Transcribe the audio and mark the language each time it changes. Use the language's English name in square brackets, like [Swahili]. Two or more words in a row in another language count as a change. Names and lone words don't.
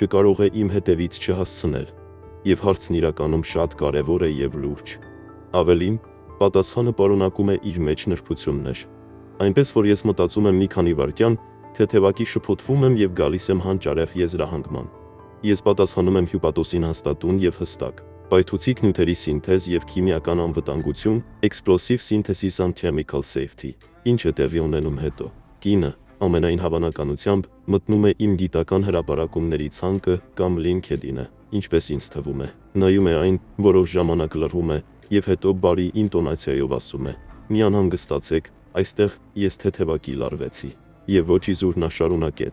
[Armenian] կարող է իմ հետևից չհասցնել։ Եվ հարցն իրականում շատ կարևոր է եւ լուրջ։ Ավելին, պատասխանը պարունակում է իր մեջ նրբություններ։ Այնպես որ ես մտածում եմ մի քանի վայրկյան, թեթևակի շփոթվում եմ եւ գալիս եմ հանճարեղ եզրահանգման։ Ես պատասխանում եմ հյուպատոսին հաստատուն եւ հստակ։ Պայթուցիկ նյութերի սինթեզ եւ քիմիական անվտանգություն, [English] explosive synthesis and chemical safety, [Armenian] ինչը տեղի ունենում հետո։ Կինը, ամենայն հավանականությամբ, մտնում է իմ գիտական հրապարակումների ցանկը կամ LinkedIn-ը, ինչպես ինձ թվում է։ Նայում է այն, որոշ ժամանակ լռում է եւ հետո բարի ինտոնացիայով ասում է. մի անհանգստացեք, այստեղ ես թեթևակի լարվեցի։ Եվ ոչ իզուր նա շարունակեց.